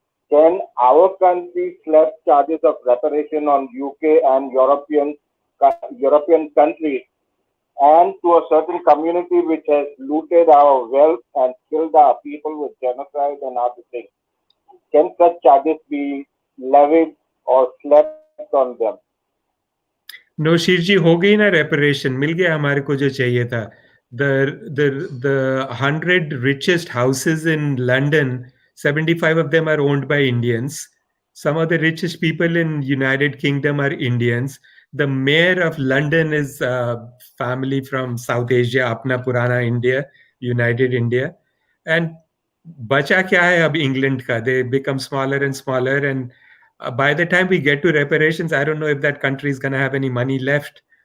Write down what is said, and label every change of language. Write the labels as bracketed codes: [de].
[en] Can our country slap charges of reparation on UK and European countries and to a certain community which has looted our wealth and killed our people with genocide and other things? Can such charges be levied or slapped on them? [hi] नौशीर जी हो गई ना reparation मिल गया हमारे को जो चाहिए था [en] the the 100 richest houses in London, 75 of them are owned by Indians, Some of the richest people in United Kingdom are Indians. The mayor of London is family from South Asia, [hi] Apna Purana [en] India, United India. And [hi] bacha kya hai ab England ka? [en] They become smaller and smaller. And by the time we get to reparations, I don't know if that country is going to have any money left.